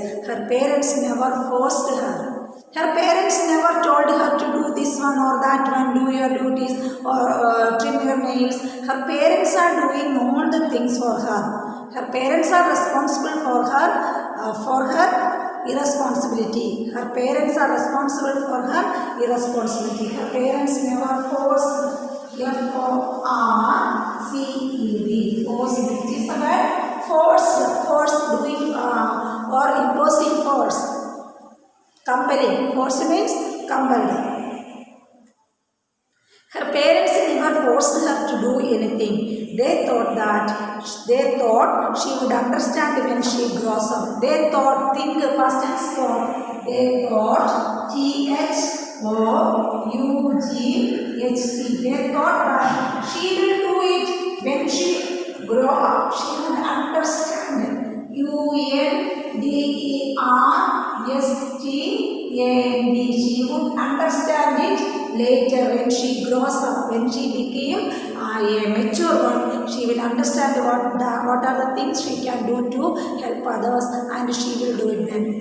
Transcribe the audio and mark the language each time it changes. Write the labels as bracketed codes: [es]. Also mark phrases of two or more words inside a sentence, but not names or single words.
[en] Her parents never forced her. Her parents never told her to do this one or that one, do your duties or trim your nails. Her parents are doing all the things for her. Her parents are responsible for her irresponsibility. Her parents are responsible for her irresponsibility. Her parents never forced. F-O-R-C-E-D. Force. It is the word force doing or imposing force. Compelling. Force means compelled. Her parents never forced her to do anything. They thought she would understand when she grows up. They thought, think past tense thought. They thought, T-H-O-U-G-H-T. They thought that she will do it when she grow up. She would understand. U-N-D-E-R-S-T-A-N-D. She would understand it later when she grows up, when she became a mature one. She will understand what are the things she can do to help others, and she will do it then.